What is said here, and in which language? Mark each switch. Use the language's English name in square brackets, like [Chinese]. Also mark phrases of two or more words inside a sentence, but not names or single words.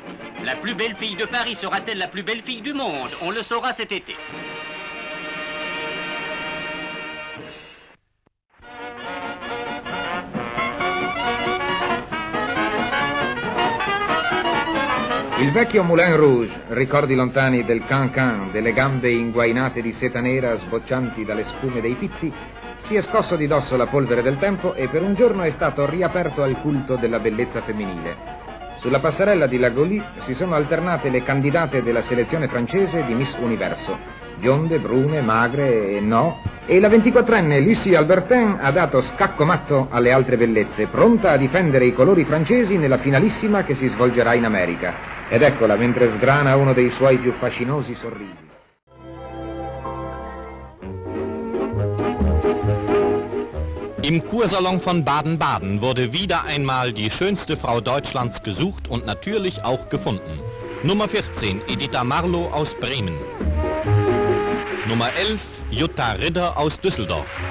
[French] La plus belle fille de Paris sera-t-elle la plus belle fille du monde? On le saura cet été. [Italian] Il vecchio Moulin Rouge, ricordi lontani del can-can, delle gambe inguainate di seta nera sboccianti dalle spume dei pizzi, si è scosso di dosso la polvere del tempo e per un giorno è stato riaperto al culto della bellezza femminile. Sulla passerella di La Golie si sono alternate le candidate della selezione francese di Miss Universo, bionde, brune, magre e no, e la 24enne Lucie Albertin ha dato scacco matto alle altre bellezze, pronta a difendere i colori francesi nella finalissima che si svolgerà in America. Ed eccola mentre sgrana uno dei suoi più fascinosi sorrisi. [German] Im Kursalon von Baden-Baden wurde wieder einmal die schönste Frau Deutschlands gesucht und natürlich auch gefunden. Nummer 14, Editha Marlow aus Bremen. Nummer 11, Jutta Ridder aus Düsseldorf.